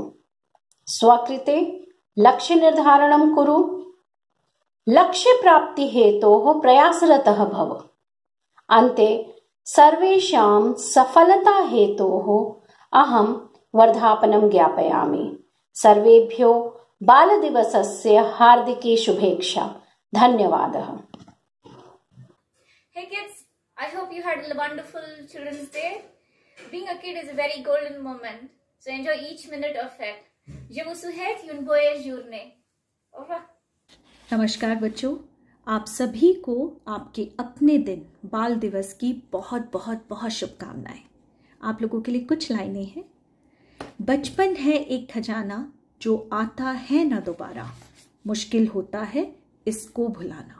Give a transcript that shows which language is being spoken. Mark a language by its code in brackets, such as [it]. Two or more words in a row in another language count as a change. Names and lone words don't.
[sa] स्वकृते लक्ष्य निर्धारणं कुरु, लक्ष्य प्राप्ति हेतोः प्रयासरतः भव। अन्ते सर्वेषां सफलता हेतोः अहं वर्धापनं ज्ञापयामि। सर्वेभ्यो बालदिवसस्य हार्दिकी शुभेच्छा। धन्यवादः। [en] Hey kids, I hope you had a wonderful Children's Day. Being a kid is a very golden moment, so enjoy each minute of it. [fr] Je vous souhaite une bonne journée. Au revoir. [hi] नमस्कार बच्चों, आप सभी को आपके अपने दिन बाल दिवस की बहुत बहुत बहुत शुभकामनाएं। आप लोगों के लिए कुछ लाइनें हैं। बचपन है एक खजाना जो आता है न दोबारा, मुश्किल होता है इसको भुलाना।